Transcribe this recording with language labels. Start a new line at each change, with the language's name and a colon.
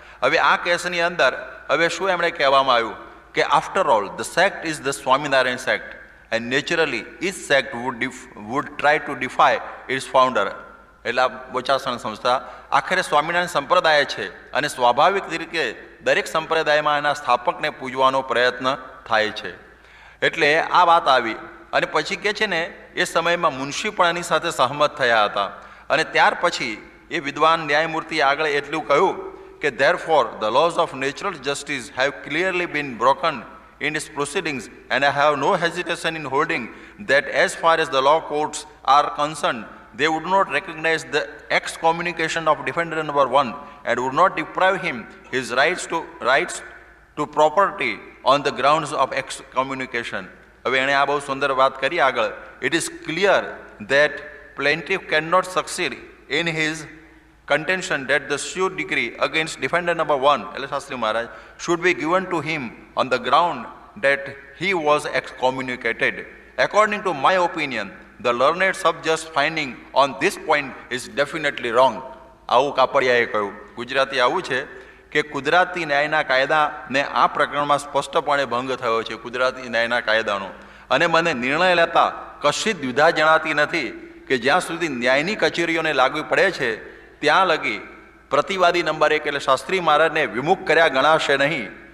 Gujarati: હવે આ કેસની અંદર હવે શું એમણે કહેવામાં આવ્યું કે
English: After all the sect is the Swaminarayan sect and naturally each sect would try to defy its founder.
Gujarati: એટલે આ બોચાસણ સંસ્થા આખરે સ્વામિનારાયણ સંપ્રદાય છે અને સ્વાભાવિક રીતે દરેક સંપ્રદાયમાં એના સ્થાપકને પૂજવાનો પ્રયત્ન થાય છે. એટલે આ વાત આવી. અને પછી કહે છે ને એ સમયમાં મુનશી પણ એની સાથે સહમત થયા હતા. અને ત્યાર પછી એ વિદ્વાન ન્યાયમૂર્તિ આગળ એટલું કહ્યું કે
English: Therefore the laws of natural justice have clearly been broken in its proceedings, and I have no hesitation in holding that as far as the law courts are concerned, they would not recognize the excommunication of defendant number 1 and would not deprive him his rights to property on the grounds of excommunication.
Gujarati: હવે એણે આ બહુ સુંદર વાત કરી આગળ.
English: It is clear that plaintiff cannot succeed in his contention that the suit decree against defendant number 1,
Gujarati: એટલે શાસ્ત્રી મહારાજ,
English: should be given to him on the ground that he was excommunicated. According to my opinion, the learned sub-just finding on this point is definitely wrong.
Gujarati: આવું કાપડિયાએ કહ્યું. ગુજરાતી આવું છે કે કુદરતી ન્યાયના કાયદાને આ પ્રકરણમાં સ્પષ્ટપણે ભંગ થયો છે, કુદરતી ન્યાયના કાયદાનો. અને મને નિર્ણય લેતા કશી દ્વિધા જણાતી નથી કે જ્યાં સુધી ન્યાયની કચેરીઓને લાગુ પડે છે ત્યાં લગી પ્રતિવાદી નંબર 1 એટલે શાસ્ત્રી મહારાજને વિમુખ કર્યા ગણાશે નહીં.